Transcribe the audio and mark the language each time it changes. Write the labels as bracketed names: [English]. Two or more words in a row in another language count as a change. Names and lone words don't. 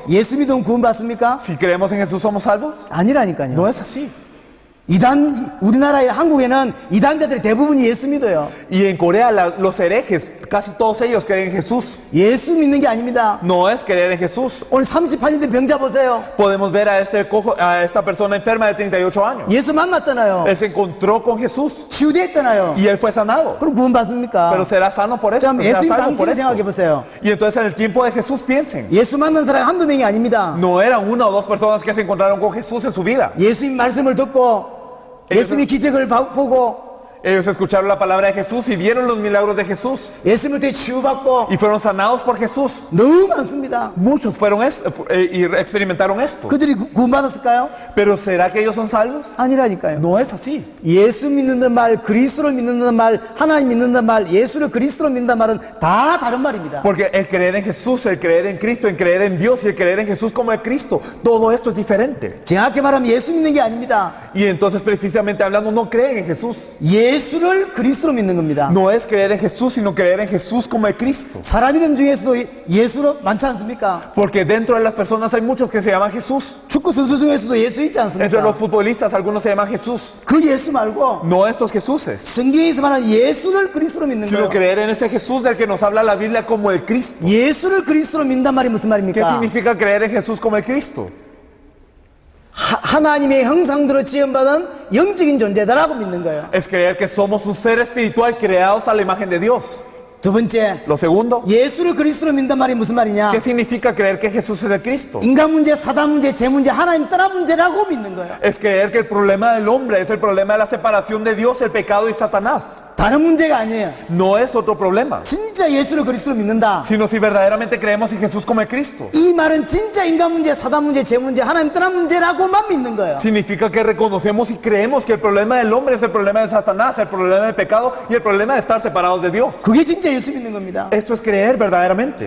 [Korean] 예수 믿으면 구원받습니까? [Spanish] Si creemos en Jesús, ¿somos salvos? [Korean] 아니라니까요. [Spanish] No es así. [Korean] 우리나라에 한국에는 이단자들이 대부분이 예수 믿어요. [Spanish] Y en Corea los herejes, casi todos ellos creen en Jesús. [Korean] 예수 믿는 게 아닙니다. [Spanish] No es creer en Jesús. [Korean] 오늘 38년 된 병자 보세요. [Spanish] Podemos ver a esta persona enferma de 38 años. [Korean] 예수 만났잖아요. [Spanish] Él se encontró con Jesús [Korean] 치유됐잖아요. [Spanish] y él fue sanado. [Korean] 그럼 구원받습니까? [Spanish] Pero será sano por eso. [Korean] 참 [Spanish] Será [Korean] 예수님 [Spanish] salvo por [Korean] 당시를 생각해 [Spanish] esto. [Korean] 보세요. [Spanish] Y entonces en el tiempo de Jesús piensen. [Korean] 예수 만난 사람이 한두 명이 아닙니다. [Spanish] No eran una o dos personas que se encontraron con Jesús en su vida. [Korean] 예수님 말씀을 듣고 예수님의 기적을 보고 [Spanish] Ellos escucharon la palabra de Jesús y vieron los milagros de Jesús. [Korean] 예수님한테 치유받고 [Spanish] Y fueron sanados por Jesús. [Korean] 너무 많습니다. [Spanish] Muchos fueron y experimentaron esto. [Korean] 그들이 구원받았을까요? [Spanish] Pero ¿será que ellos son salvos? [Korean] 아니라니까요. [Spanish] No es así. [Korean] 예수 믿는다는 말, 그리스도를 믿는다는 말, 하나님 믿는다는 말, 예수를 그리스도로 믿는다는 말은 다 다른 말입니다. [Spanish] Porque el creer en Jesús, el creer en Cristo, el creer en Dios y el creer en Jesús como el Cristo, todo esto es diferente. [Korean] 정확히 말하면 예수 믿는 게 아닙니다. [Spanish] Y entonces precisamente hablando no creen en Jesús. [Korean] 예수를 그리스도로 믿는 겁니다. [Spanish] No es creer en Jesús, sino creer en Jesús como el Cristo. [Korean] 사람 이름 중에서도 예수로 많지 않습니까? [Spanish] Porque dentro de las personas hay muchos que se llaman Jesús. [Korean] 축구 선수 중에서도 예수 있지 [Spanish] Entre [Korean] 않습니까? [Spanish] los futbolistas algunos se llaman Jesús. [Korean] 그 예수 말고 [Spanish] No estos Jesuses, [Korean] 성경에서 말하는 예수를 그리스도로 믿는 [Spanish] sino [Korean] 거예요. [Spanish] creer en ese Jesús del que nos habla la Biblia como el Cristo. [Korean] 예수를 그리스도로 믿는단 말이 무슨 [Spanish] ¿Qué [Korean] 말입니까? [Spanish] significa creer en Jesús como el Cristo? [Korean] 하나님의 형상대로 지음받은 영적인 존재다라고 믿는 거예요. [Spanish] Es creer que somos un ser espiritual creados a la imagen de Dios. [Korean] 두 번째, [Spanish] Lo segundo, [Korean] 예수를 그리스도로 믿는단 말이 무슨 말이냐? [Spanish] ¿qué significa creer que Jesús es el Cristo? [Korean] 인간 문제, 사단 문제, 재 문제, 하나님 떠나 문제라고 믿는 거예요. [Spanish] Es creer que el problema del hombre es el problema de la separación de Dios, el pecado y Satanás. [Korean] 다른 문제가 아니에요. [Spanish] No es otro problema, [Korean] 진짜 예수를 그리스도로 믿는다. [Spanish] sino si verdaderamente creemos en Jesús como el Cristo. [Korean] 이 말은 진짜 인간 문제, 사단 문제, 재 문제, 하나님 떠나 문제라고만 믿는 거예요. [Spanish] Significa que reconocemos y creemos que el problema del hombre es el problema de Satanás, el problema del pecado y el problema de estar separados de Dios. [Korean] 그게 진짜 예수 믿는 겁니다. [Spanish] Esto es creer verdaderamente.